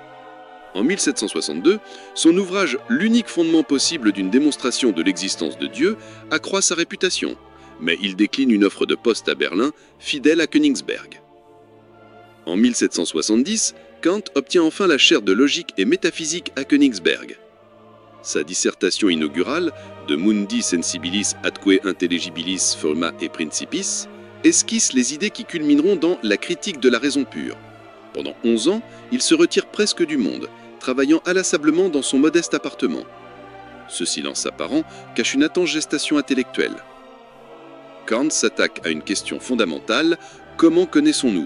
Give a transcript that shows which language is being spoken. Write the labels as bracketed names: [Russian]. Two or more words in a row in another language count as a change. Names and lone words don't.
[French] En 1762, son ouvrage « L'unique fondement possible d'une démonstration de l'existence de Dieu » accroît sa réputation, mais il décline une offre de poste à Berlin, fidèle à Königsberg. En 1770, Kant obtient enfin la chaire de logique et métaphysique à Königsberg. Sa dissertation inaugurale, De Mundi Sensibilis atque intelligibilis forma et principis, esquisse les idées qui culmineront dans la critique de la raison pure. Pendant 11 ans, il se retire presque du monde, travaillant inlassablement dans son modeste appartement. Ce silence apparent cache une intense gestation intellectuelle. Kant s'attaque à une question fondamentale, comment connaissons-nous ?